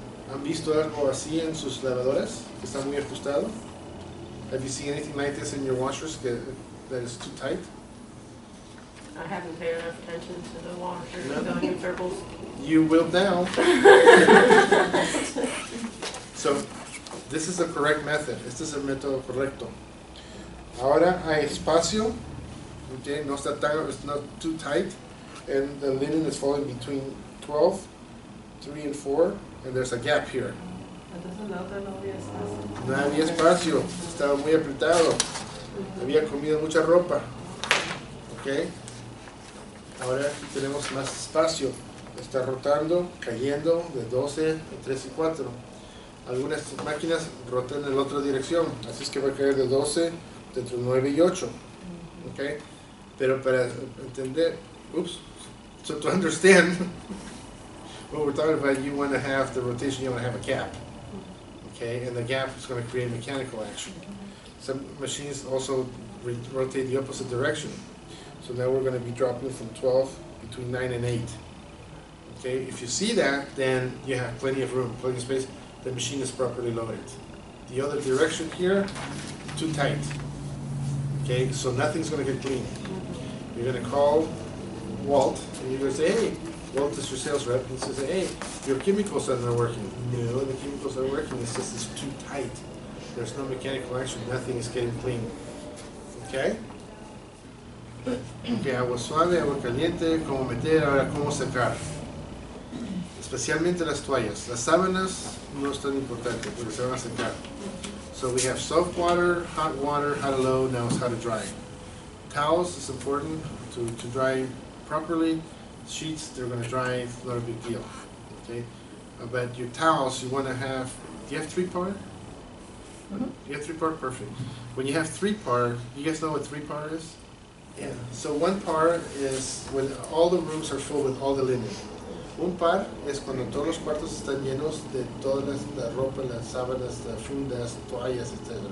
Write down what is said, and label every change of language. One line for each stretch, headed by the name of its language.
Spanish: ¿Han visto algo así en sus lavadoras? Que está muy ajustado?
English: Have you seen anything like this in your washers that is too tight? I haven't paid enough attention to the washer going in circles. You will now. So, this is the correct method.
Spanish: Este es el método correcto. Ahora hay espacio.
English: Okay,
Spanish: no está tan,
English: it's not too tight. And the linen is falling between 12, 3 and 4. And there's a gap here.
Spanish: Entonces no había espacio. No había espacio. Estaba muy apretado. Había comido mucha ropa. Okay. Ahora aquí tenemos más espacio. Está rotando, cayendo de 12 a 3 y 4. Algunas máquinas rotan en la otra dirección, así es que va a caer de 12 entre 9 y 8.
English: Okay?
Spanish: Pero para entender,
English: so to understand what we're talking about, you want to have the rotation, you want to have a gap. Okay, and the gap is going to create mechanical action. Some machines also rotate the opposite direction. So now we're going to be dropping from 12 between 9 and 8. Okay, if you see that, then you have plenty of room, plenty of space. The machine is properly loaded. The other direction here, too tight. Okay, so nothing's going to get clean. You're going to call Walt, and you're going to say, hey, Walt is your sales rep, and he says, hey, your chemicals are not working. No, the chemicals are working, it's just it's too tight. There's no mechanical action, nothing is getting clean. Okay?
Spanish: Okay, agua suave, agua caliente, cómo meter, ahora cómo secar. Especialmente las toallas. Las sábanas no es tan importante porque se van a secar.
English: So we have soft water, how to load, now it's how to dry. Towels is important to dry properly. Sheets, they're going to dry, it's not a big deal. Okay? But your towels, you want to have, do you have 3-part? You have 3-part? Perfect. When you have 3-part, you guys know what 3-part is? Yeah. So 1 part is when all the rooms are full with all the linen.
Spanish: Un par es cuando todos los cuartos están llenos de todas la ropa, las sábanas, las fundas, toallas, etc.